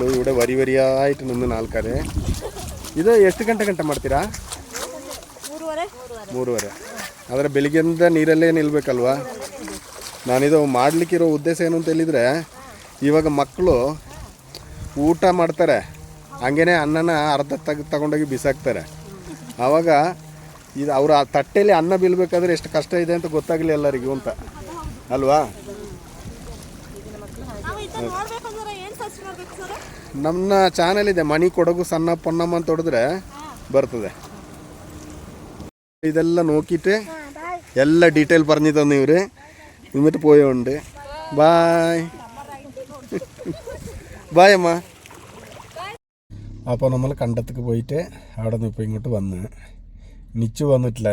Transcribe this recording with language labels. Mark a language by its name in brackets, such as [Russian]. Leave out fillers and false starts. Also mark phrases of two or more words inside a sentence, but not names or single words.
[Malayalam] ഇവിടെ വരി വരിയായിട്ട് നിന്ന ആൾക്കാരെ. [Kannada] ಇದು ಎಷ್ಟು ಗಂಟೆ ಮಾಡ್ತೀರಾ? 3 ಆದರೆ ಬೆಳಿಗ್ಗೆಯಿಂದ ನೀರಲ್ಲೇ ನಿಲ್ಬೇಕಲ್ವಾ? ನಾನಿದು ಮಾಡಲಿಕ್ಕಿರೋ ಉದ್ದೇಶ ಏನು ಅಂತ ಹೇಳಿದರೆ, ಇವಾಗ ಮಕ್ಕಳು ಊಟ ಮಾಡ್ತಾರೆ, ಹಂಗೇ ಅನ್ನನ ಅರ್ಧ ತಗೊಂಡೋಗಿ ಬಿಸಾಕ್ತಾರೆ. ಆವಾಗ ಇದು ಅವರು ಆ ತಟ್ಟೆಯಲ್ಲಿ ಅನ್ನ ಬೀಳ್ಬೇಕಾದ್ರೆ ಎಷ್ಟು ಕಷ್ಟ ಇದೆ ಅಂತ ಗೊತ್ತಾಗಲಿ ಎಲ್ಲರಿಗೂ ಅಂತ, ಅಲ್ವಾ? ನಮ್ಮ ಚಾನಲ್ ಇದೆ, ಮಣಿ ಕೊಡಗು ಸಣ್ಣ ಪೊನ್ನಮ್ಮ ಅಂತ ಹೊಡೆದ್ರೆ ಬರ್ತದೆ. [Malayalam] ഇതെല്ലാം നോക്കിയിട്ട് എല്ലാ ഡീറ്റെയിൽ പറഞ്ഞു തന്നു ഇവർ. എന്നിട്ട് പോയോണ്ട് [English] bye bye [Malayalam] അമ്മ. അപ്പോൾ നമ്മൾ കണ്ടത്തേക്ക് പോയിട്ട് അവിടെ നിന്ന് ഇപ്പോൾ ഇങ്ങോട്ട് വന്ന് നിച്ചു വന്നിട്ടില്ല.